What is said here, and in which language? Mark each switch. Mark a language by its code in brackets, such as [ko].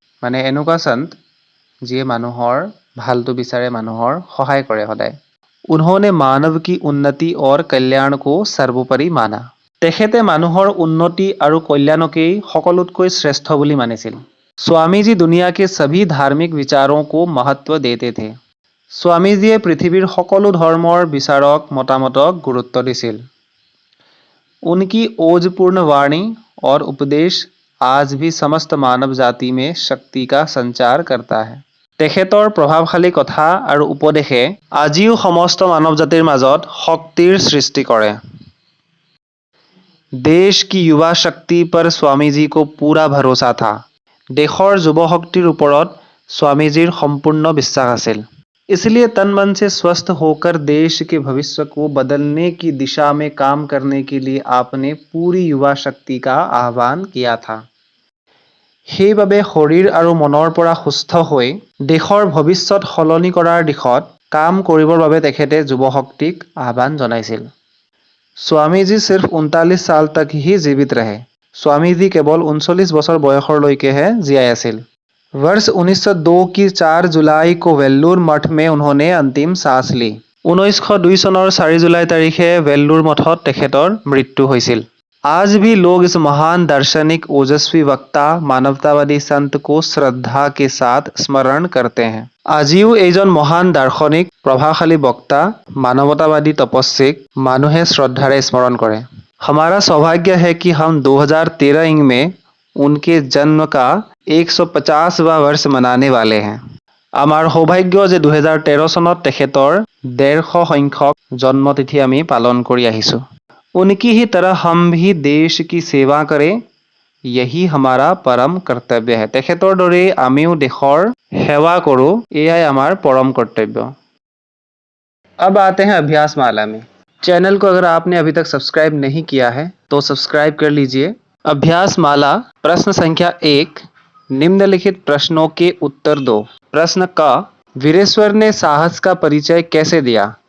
[as] মানে এনেকুৱা संत যিয়ে মানুহৰ ভালটো বিচাৰে মানুহৰ সহায় কৰে সদায়। [hi] उन्होंने मानव की उन्नति और कल्याण को सर्वोपरि माना। [as] তেখেতে মানুহৰ উন্নতি আৰু কল্যাণকেই সকলোতকৈ শ্ৰেষ্ঠ বুলি মানিছিল। [hi] स्वामी जी दुनिया के सभी धार्मिक विचारों को महत्व देते थे। [as] स्वामी जीয়ে পৃথিৱীৰ সকলো ধৰ্মৰ বিচাৰক মতামতক গুৰুত্ব দিছিল। [hi] उनकी ओजपूर्ण वाणी और उपदेश आज भी समस्त मानव जाति में शक्ति का संचार करता है। [as] তেখেতৰ প্ৰভাৱশালী কথা আৰু উপদেশে আজিও সমস্ত মানৱ জাতিৰ মাজত শক্তিৰ সৃষ্টি কৰে। [hi] देश की युवा शक्ति पर स्वामी जी को पूरा भरोसा था। [as] দেশৰ যুৱ শক্তিৰ ওপৰত স্বামীজীৰ সম্পূৰ্ণ বিশ্বাস আছিল। [hi] इसलिए तन मन से स्वस्थ होकर देश के भविष्य को बदलने की दिशा में काम करने के लिए आपने पूरी युवा शक्ति का आह्वान किया था। [as] সেইবাবে শৰীৰ আৰু মনৰ পৰা সুস্থ হৈ দেশৰ ভৱিষ্যত সলনি কৰাৰ দিশত কাম কৰিবৰ বাবে তেখেতে যুৱশক্তিক আহ্বান জনাইছিল। [hi] स्वामी जी सिर्फ 39 साल तक ही जीवित रहे। [as] स्वामी जी केवल 39 বছৰ বয়সলৈকেহে জীয়াই আছিল। [hi] वर्ष 1902 की 4 जुलाई को वेल्लूर मठ में उन्होंने अंतिम सांस ली। [as] 1902 চনৰ 4 জুলাই তাৰিখে वेल्लूर मठত তেখেতৰ মৃত্যু হৈছিল। [hi] आज भी लोग इस महान दार्शनिक ओजस्वी वक्ता मानवतावादी संत को श्रद्धा के साथ स्मरण करते हैं। [as] আজিও এইজন মহান দাৰ্শনিক প্ৰভাৱশালী বক্তা मानवतावादी तपस्विक मानुहे श्रद्धारे स्मरण करे। [hi] हमारा सौभाग्य है कि हम 2013 इंग में उनके जन्म का 150वां वर्ष मनाने वाले हैं। [as] আমাৰ সৌভাগ্য যে 2013 চনত তেখেতৰ 150 সংখ্যক জন্মতিথি আমি পালন কৰি আহিছো। [hi] उनकी ही तरह हम भी देश की सेवा करें, यही हमारा परम कर्तव्य है। [as] তেখেতৰ দৰে আমিও দেশৰ সেৱা কৰো, এয়াই আমাৰ परम कर्तव्य। [hi] अब आते हैं अभ्यास माला में। चैनल को अगर आपने अभी तक सब्सक्राइब नहीं किया है तो सब्सक्राइब कर लीजिए। अभ्यास माला प्रश्न संख्या 1, निम्नलिखित प्रश्नों के उत्तर दो। प्रश्न क, वीरेश्वर ने साहस का परिचय कैसे दिया?